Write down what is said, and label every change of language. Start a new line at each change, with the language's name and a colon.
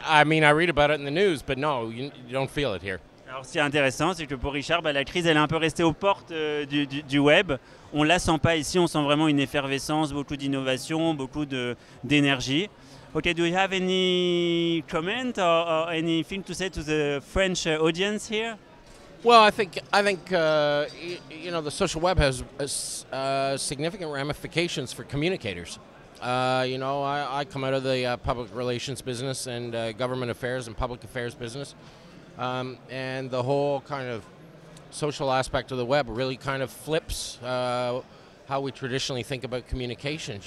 English: I mean, I read about it in the news, but no, you don't feel it here.
French: Alors, ce qui est intéressant, c'est que pour Richard, la crise, elle est un peu restée aux portes du web. On la sent pas ici, on sent vraiment une effervescence, beaucoup d'innovation, beaucoup d'énergie.
English: Okay, do you have any comment or anything to say to the French audience here? Well, I think you know, the social web has significant ramifications for communicators. You know, I come out of the public relations business and government affairs and public affairs business, and the whole kind of social aspect of the web really kind of flips how we traditionally think about communications.